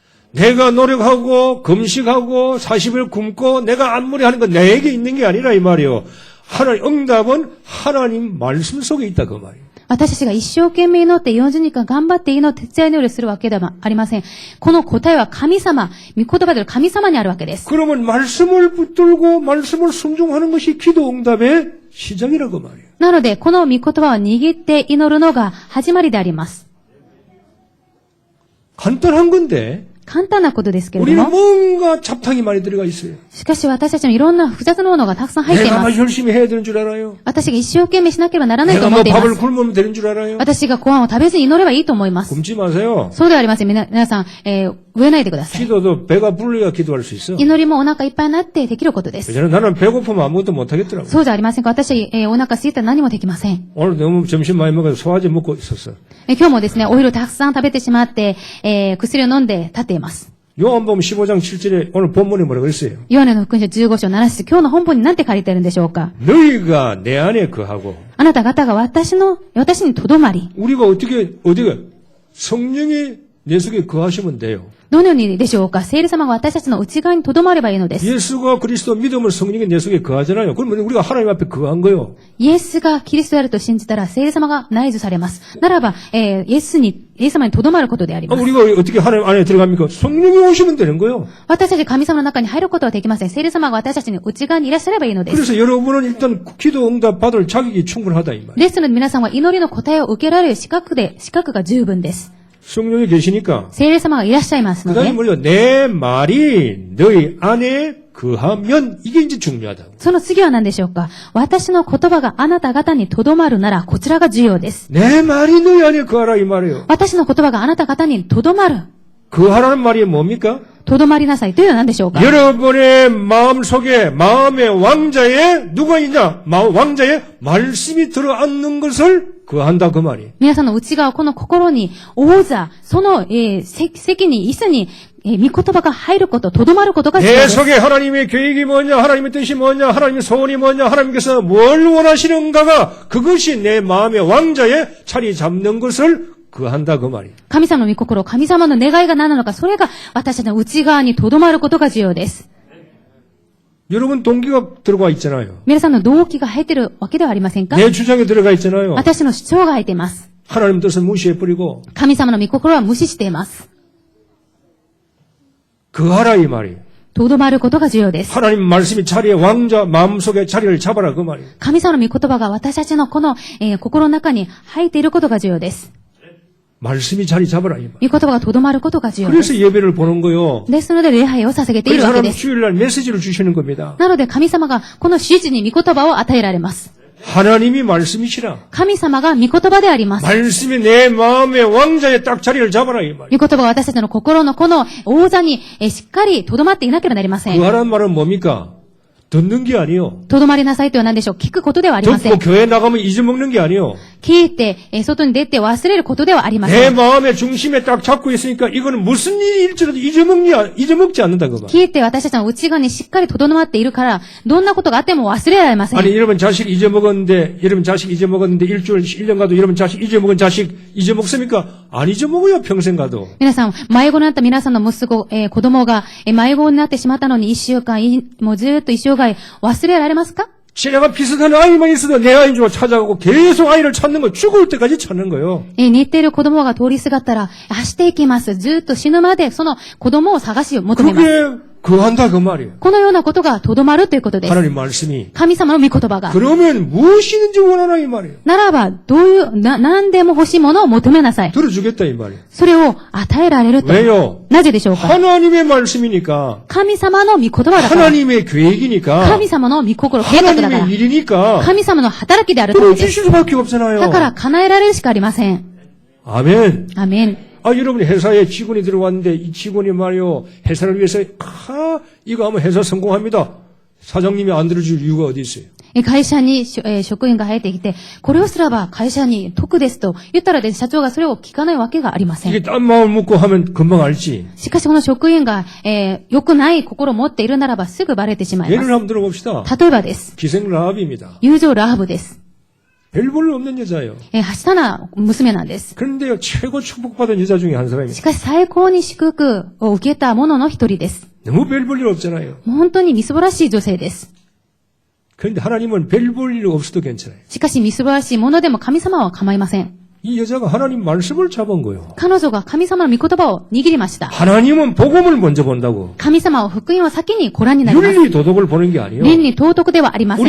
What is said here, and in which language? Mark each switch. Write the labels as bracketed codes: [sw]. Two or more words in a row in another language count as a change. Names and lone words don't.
[ko] 내가 노력하고 금식하고 40일 굶고 내가 안무리 하는 건 내게 있는 게 아니라 이 말이에요. 응답은 하나님 말씀 속에 있다 그 말이에요. [ja] 私たちが一生懸命祈って40日間頑張って祈って徹夜祈りするわけではありません。この答えは神様、御言葉である神様にあるわけです。 [ko] 그러면 말씀을 붙들고 말씀을 순종하는 것이 기도 응답의 시작이라고 말이에요. [ja] なので、この御言葉を握って祈るのが始まりであります。 [ko] 간단한 건데 [ja] 簡単なことですけれど [ko] 우리는 [ja] も、 [ko] 뭔가 잡탕이 많이 들어가 있어요. [ja] しかし私たちもいろんな複雑なものがたくさん入ってい [ko] 내가 [ja] ま [ko] 막 [ja] す。 [ko] 열심히 해야 되는 줄 알아요. [ja] 私が一生懸命しなければならないと [ko] 내가 [ja] 思 [ko] 뭐 [ja] っていま [ko] 밥을 [ja] す。 [ko] 굶으면 되는 줄 알아요. [ja] 私がご飯を食べずに祈ればいいと思います。 [ko] 굶지 마세요. [ja] そうではありません。皆さん、植えないでください。 [ko] 기도도 배가 불러야 기도할 수 있어. [ja] 祈りもお腹いっぱいになってできることです。 [ko] 저는 나는 배고프면 아무것도 못 하겠더라고. [ja] そうじゃありませんか。私、お腹空いたら何もできません。 [ko] 오늘 너무 점심 많이 먹어서 소화제 먹고 있었어. [ja] 今日もですね、オイルたくさん食べてしまって、薬を飲んで立っています。 [ko] 요한복음 15장 7절에 오늘 본문이 뭐라고 했어요? [ja] ヨハネの福音書15章7節、今日の本文に何て書いてあるんでしょうか。 [ko] 너희가 내 안에 거하고 [ja] あなた方が私にとどまり、 [ko] 우리가 어디가 성령이 내 속에 거하시면 돼요. [ja] どのようにでしょうか。聖霊様が私たちの内側にとどまればいいのです。 [ko] 예수가 그리스도 믿음을 성령이 내 속에 거하잖아요. 그러면 우리가 하나님 앞에 거한 거예요. [ja] イエスがキリストであると信じたら聖霊様が内住されます。ならば、イエス様にとどまることであります。 [ko] 우리가 어떻게 하나님 안에 들어갑니까? 성령이 오시면 되는 거예요. [ja] 私たち神様の中に入ることはできません。聖霊様が私たちの内側にいらっしゃればいいのです。 [ko] 그래서 여러분은 일단 기도 응답 받을 자격이 충분하다 이 말. [ja] ですので皆さんは祈りの答えを受けられる資格が十分です。 [ko] 성령이 계시니까 [ja] 聖霊様がいらっしゃいますの [ko] 그다음에 [ja] で、 [ko] 뭐요? 내 말이 너희 안에 거하면 이게 이제 중요하다고. [ja] その次は何でしょうか。私の言葉があなた方にとどまるなら、こちらが重要です。 [ko] 내 말이 너희 안에 거하라 이 말이에요. [ja] 私の言葉があなた方にとどまる。 [ko] 거하라는 말이 뭡니까? [ja] とどまりなさいというのは何でしょうか。 [ko] 여러분의 마음 속에 마음의 왕자에 누가 있냐? 왕자의 말씀이 들어앉는 것을 거한다 그 말이. [ja] 皆さんの内側、この心に、王座、その、席に、椅子に、御言葉が入ること、とどまることが重要 [ko] 내 [ja] です。 [ko] 속에 하나님의 계획이 뭐냐, 하나님의 뜻이 뭐냐, 하나님의 소원이 뭐냐, 하나님께서 뭘 원하시는가가 그것이 내 마음의 왕자에 자리 잡는 것을 거한다 그 말이. [ja] 神様の御心、神様の願いが何なのか、それが私たちの内側にとどまることが重要です。 [ko] 여러분 동기가 들어가 있잖아요. [ja] 皆さんの動機が入っているわけではありませんか。 [ko] 내 주장에 들어가 있잖아요. [ja] 私の主張が入っています。 [ko] 하나님 뜻을 무시해버리고 [ja] 神様の御心は無視しています。 [ko] 거하라 이 말이. [ja] とどまることが重要です。 [ko] 하나님 말씀이 자리에 왕자 마음속에 자리를 잡아라 그 말이. [ja] 神様の御言葉が私たちのこの、心の中に入っていることが重要です。 [ko] 말씀이 자리 잡아라 이 말. [ja] 御言葉がとどまることが重要です。 [ko] 그래서 예배를 보는 거요. [ja] ですので礼拝を捧げている [ko] 그래서 [ja] わけ [ko] 하나님 [ja] です。 [ko] 주일날 메시지를 주시는 겁니다. [ja] なので神様がこの指示に御言葉を与えられます。 [ko] 하나님이 말씀이시라. [ja] 神様が御言葉であります。 [ko] 말씀이 내 마음의 왕자에 딱 자리를 잡아라 이 말. [ja] 御言葉が私たちの心のこの王座にしっかりとどまっていなければなりません。 [ko] 거하라는 말은 뭡니까? 듣는 게 아니요. [ja] とどまりなさいとは何でしょう。聞くことではありません。 [ko] 듣고 교회 나가면 잊어먹는 게 아니요. [ja] 聞いて、外に出て忘れることではありま [ko] 내 [ja] せん。 [ko] 마음의 중심에 딱 잡고 있으니까 이거는 무슨 일이 일지라도 잊어먹지 않는다 그 말. [ja] 聞いて私たちの内側にしっかりとどまっているから、どんなことがあっても忘れられません。 [ko] 아니 여러분 자식 잊어먹었는데 일주일 1년 가도 여러분 자식 잊어먹은 자식 잊어먹습니까? 안 잊어먹어요 평생 가도. [ja] 皆さん、迷子になった皆さんの息子、子供が、迷子になってしまったのに一週間、もうずっと一生涯忘れられますか？ [ko] 제가 비슷한 아이만 있어도 내 아이인 줄 찾아가고 계속 아이를 찾는 거 죽을 때까지 찾는 거예요. [ja] 似ている子供が通りすがったら、走っていきます。ずっと死ぬまで、その子供を探し求めます。 [ko] 그게 거한다 그 말이에요. [ja] このようなことがとどまるということです。 [ko] 하나님 말씀이. [ja] 神様の御言葉が。 [ko] 그러면 무엇이든지 원하나 이 말이에요. [ja] ならば、何でも欲しいものを求めなさい。 [ko] 들어주겠다 이 말이에요. [ja] それを与えられると。 [ko] 왜요? [ja] なぜでしょうか？ [ko] 하나님의 말씀이니까. [ja] 神様の御言葉だから。 [ko] 하나님의 계획이니까. [ja] 神様の御心、計画だから。 [ko] 하나님의 일이니까. [ja] 神様の働きであるためです。 [ko] 들어주실 수밖에 없잖아요. [ja] だから叶えられるしかありません。 [ko] 아멘. [ja] アメン。 [ko] 여러분이 회사에 직원이 들어왔는데 이 직원이 말이요. 회사를 위해서 이거 하면 회사 성공합니다. 사장님이 안 들어줄 이유가 어디 있어요? [ja] 会社に、職員が入ってきて、これをすれば会社に得ですと言ったらです、社長がそれを聞かないわけがありません。 [ko] 이게 딴 마음을 묻고 하면 금방 알지. [ja] しかしこの職員が、良くない心を持っているならばすぐバレてしまいま [ko] 예를 [ja] す。 [ko] 한번 들어봅시다. [ja] 例えばです。 [ko] 기생 라합입니다. [ja] 友情ラハブです。 [ko] 별 볼 없는 여자예요. [ja] はしたな娘なんです。 [ko] 그런데요, 최고 축복받은 여자 중에 한 사람입니다. [ja] しかし最高に祝福を受けた者の一人です。 [ko] 너무 별 볼 일 없잖아요. [ja] もう本当にみすぼらしい女性です。 [ko] 그런데 하나님은 별 볼 일 없어도 괜찮아요. [ja] しかしみすぼらしいものでも神様は構いません。 [ko] 이 여자가 하나님 말씀을 잡은 거요. [ja] 彼女が神様の御言葉を握りました。 [ko] 하나님은 복음을 먼저 본다고. [ja] 神様は福音を先にご覧になります。 [ko] 윤리 도덕을 보는 게 아니에요. [ja] 倫理道徳ではありませ